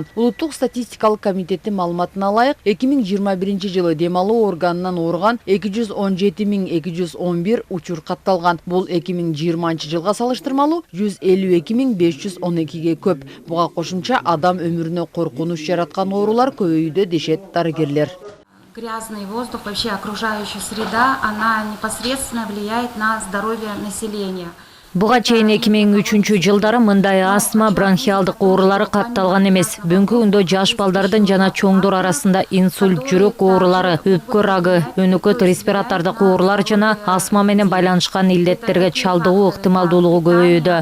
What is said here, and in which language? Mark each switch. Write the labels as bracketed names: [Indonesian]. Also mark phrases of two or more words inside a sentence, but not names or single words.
[Kyrgyz] Улуттук статистикалык комитеттин маалыматына ылайык, 2021-жылы дем алуу органынан ооруган 217.211 учур катталган. Бул 2020-жылга салыштырмалуу 152.512ге көп. Буга кошумча адам өмүрүнө коркунуч жараткан оорулар көбөйүүдө дешет дарыгерлер. [Russian] Грязный воздух, вообще окружающая среда, она непосредственно влияет на здоровье населения. [Kyrgyz] Буга чейин 2003-жылдары мындай астма, бронхиалдык оорулары катталган эмес. Бүгүнкү күндө жаш балдардын жана чоңдор арасында инсульт, жүрөк оорулары, өпкө рагы, өнөкөт респиратордук оорулар жана астма менен байланышкан илдеттерге чалдыгуу ыктымалдуулугу көбөйүүдө.